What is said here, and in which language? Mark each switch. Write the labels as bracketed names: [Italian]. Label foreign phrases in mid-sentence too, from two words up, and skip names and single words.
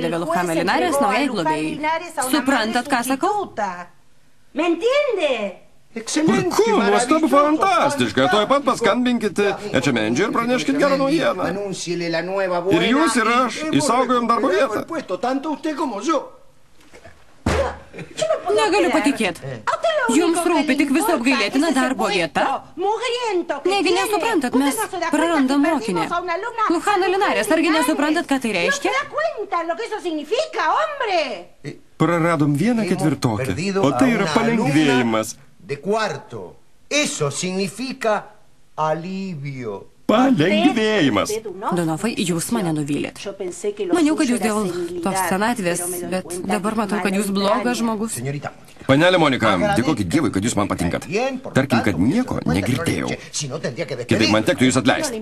[Lithuanian] perdavė Lujaną Linares naujai globėjai. Suprantat, ką sakau? [Spanish] ¿Me entiende? [Lithuanian] Puiku, nuostabu, fantastiška. Tuoj pat paskambinkite Ečemendžiui ir praneškit gerą naujieną. Ir jūs ir aš išsaugojom darbo vietą. Negaliu patikėti. Jums rūpi tik visų apgailėtina darbo vieta? Negi nesuprantat, mes prarandam mokinę. Lujana Linares, argi nesuprantat, ką tai reiškia? Praradom vieną ketvirtokę, o tai yra palengvėjimas. [Spanish] De cuarto. Eso significa alivio. [Lithuanian] Palengvėjimas. Donovai, jūs mane nuvylėt. Maniau, kad jūs dėl tos senatvės, bet dabar matau, kad jūs blogas žmogus. Panelė Monika, dėkokit Dievui, kad jūs man patinkat. Tarkim, kad nieko negirdėjau. Kitaip man tektų jūs atleisti.